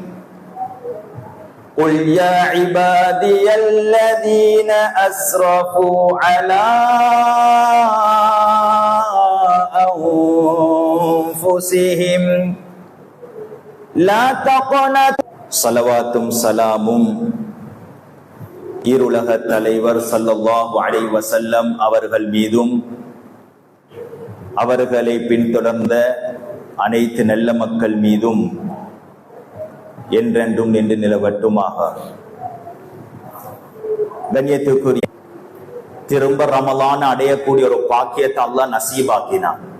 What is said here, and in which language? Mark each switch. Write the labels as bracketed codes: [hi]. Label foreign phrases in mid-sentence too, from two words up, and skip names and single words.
[ar] قل يا عبادي الذين أسرفوا على أنفسهم لا تقنطوا. [ta] ஸலவாத்தும் ஸலாமும் ஈருலக தலைவர் [ar] صلى الله عليه وسلم [ta] அவர்கள் மீதும் அவர்களை பின்தொடர்ந்த அனைத்து நல்ல மக்கள் மீதும் என்றென்றும் நின்று நிலவட்டுமாக. கண்ணியத்துக்குரிய திரும்ப ரமலான் அடையக்கூடிய ஒரு பாக்கியத்தை அல்லாஹ் நசீபாக்கினான்.